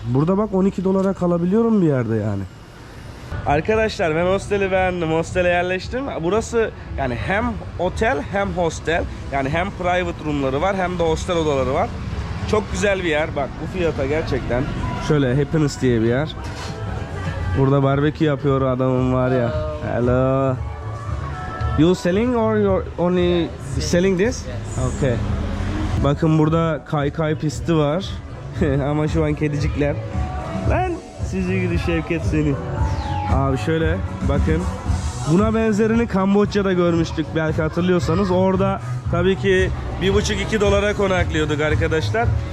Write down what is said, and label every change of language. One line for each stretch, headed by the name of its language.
Turkish: Burada bak 12 dolara kalabiliyorum bir yerde yani. Arkadaşlar ben hosteli beğendim. Hostele yerleştim. Burası yani hem otel hem hostel. Yani hem private roomları var hem de hostel odaları var. Çok güzel bir yer. Bak bu fiyata gerçekten. Şöyle Happiness diye bir yer. Burada barbekü yapıyor adamım var ya.
English: Hello. You selling or you're only selling this? Okay.
Turkish: Bakın burada kaykay pisti var. Ama şu an kedicikler. Lan sizi gidi Şevket seni. Abi şöyle bakın. Buna benzerini Kamboçya'da görmüştük belki hatırlıyorsanız. Orada tabii ki 1,5-2 dolara konaklıyorduk arkadaşlar.